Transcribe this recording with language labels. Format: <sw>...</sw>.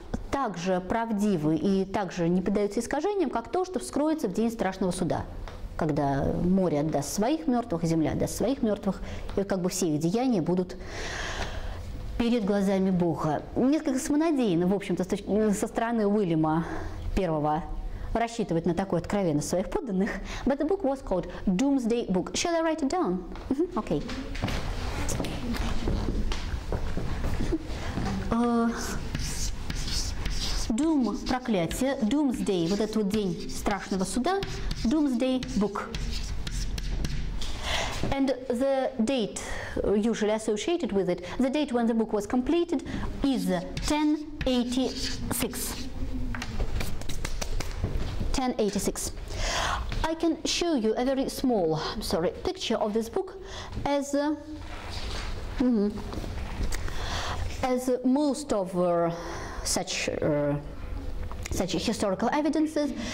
<ru>также правдивы и также не поддаются искажениям, как то, что вскроется в день страшного суда, когда море отдаст своих мертвых, земля отдаст своих мертвых, и как бы все их деяния будут перед глазами Бога. Несколько самонадеянно, в общем-то, со стороны Уильяма I рассчитывать на такую откровенность своих подданных.</ru> <en>But the book was called Doomsday Book. Shall I write it down? Okay.</en> <ru>Doom – проклятие, Doomsday – вот этот вот день страшного суда, Doomsday Book.</ru> <en>And the date usually associated with it, the date when the book was completed is 1086. 1086. I can show you a very small, picture of this book as most of such historical evidences.</en>